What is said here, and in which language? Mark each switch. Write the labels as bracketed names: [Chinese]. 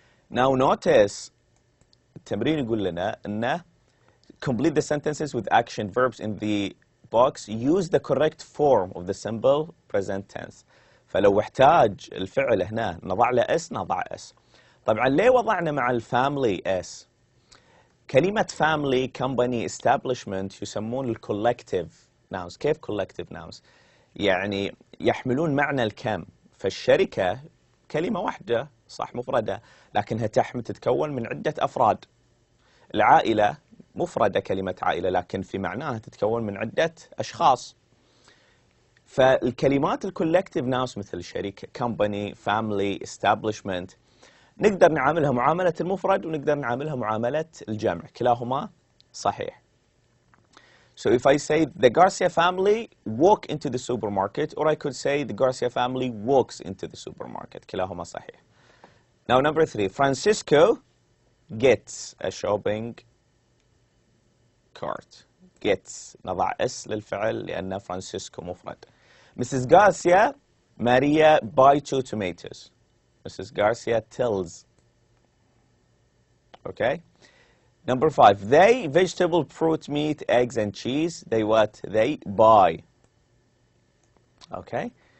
[English] Now, notice [Arabic] التمرين يقول لنا إنه [English] complete the sentences with action verbs in the box. Use the correct form of the simple present tense. [Arabic] فلو احتاج الفعل هنا نضع له اس نضع اس. طبعا ليه وضعنا مع الفاميلي اس؟ كلمة family, company, establishment يسمون الكولكتيف nouns. كيف collective nouns؟ يعني يحملون معنى الكم. فالشركة كلمة واحدة صح مفردة، لكنها تتكون من عدة أفراد. العائلة مفردة كلمة عائلة، لكن في معناها تتكون من عدة أشخاص. فالكلمات الكولكتيف ناوس مثل شركة company, family, establishment نقدر نعاملها معاملة المفرد ونقدر نعاملها معاملة الجمع، كلاهما صحيح. [English] So if I say the Garcia family walk into the supermarket, or I could say the Garcia family walks into the supermarket. [Arabic] كلاهما صحيح. [English] Now number 3, Francisco gets a shopping cart. [Arabic] Gets نضع اس للفعل لأن فرانسيسكو مفرد. [English] Mrs. Garcia, Maria buy 2 tomatoes. Mrs. Garcia tells. Okay. Number 5, they vegetable, fruit, meat, eggs, and cheese. They what? They buy. Okay.